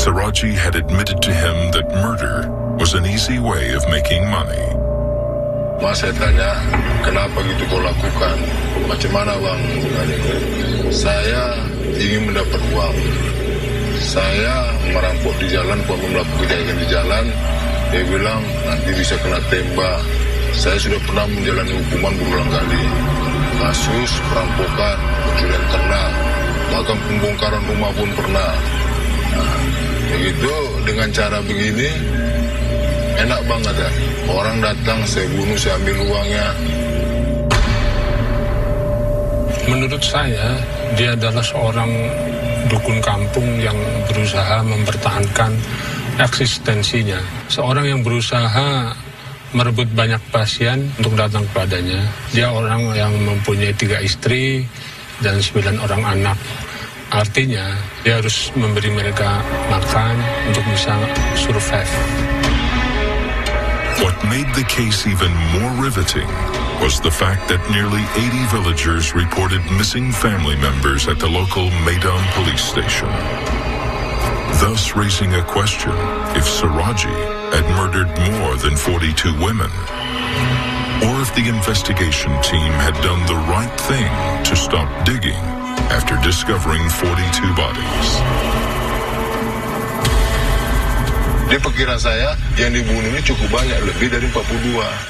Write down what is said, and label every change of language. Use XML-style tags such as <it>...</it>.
<en>Suradji had admitted to him that murder was an easy way of making money.</en> <id>Mas, saya tanya, kenapa gitu kau lakukan? Macam mana bang? Saya ingin mendapat uang. Saya merampok di jalan, melakukan kejahatan di jalan. Dia bilang nanti bisa kena tembak. Saya sudah pernah menjalani hukuman berulang kali. Kasus perampokan, pencurian ternak, bahkan pembongkaran rumah pun pernah. Nah, begitu dengan cara begini, enak banget ya. Orang datang, saya bunuh, saya ambil uangnya. Menurut saya, dia adalah seorang dukun kampung yang berusaha mempertahankan eksistensinya. Seorang yang berusaha merebut banyak pasien untuk datang kepadanya. Dia orang yang mempunyai 3 istri dan 9 orang anak. Artinya, dia harus memberi mereka makan untuk bisa survive.</id> <en>What made the case even more riveting was the fact that nearly 80 villagers reported missing family members at the local Medan police station, thus raising a question if Suradji had murdered more than 42 women, or if the investigation team had done the right thing to stop digging after discovering 42 bodies.</en> <id>Di perkiraan saya, yang dibunuh ini cukup banyak, lebih dari 42.</id>